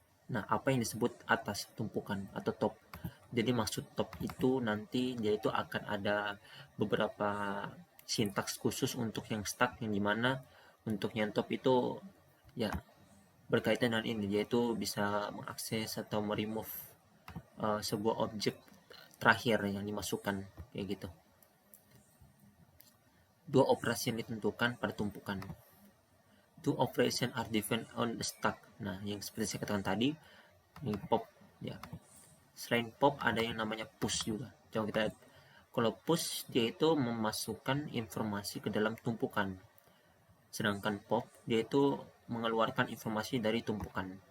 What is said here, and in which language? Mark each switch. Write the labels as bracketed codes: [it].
[id] Nah, apa yang disebut atas tumpukan atau top? Jadi maksud top itu nanti dia itu akan ada beberapa sintaks khusus untuk yang stack, yang dimana untuk yang top itu ya berkaitan dengan ini, yaitu bisa mengakses atau meremove sebuah objek terakhir yang dimasukkan kayak gitu. Dua operasi yang ditentukan pada tumpukan. [en] Two operation are defined on the stack. [id] Nah, yang seperti saya katakan tadi, ini pop ya. Selain pop ada yang namanya push juga. Coba kita lihat. Kalau push dia itu memasukkan informasi ke dalam tumpukan. Sedangkan pop dia itu mengeluarkan informasi dari tumpukan.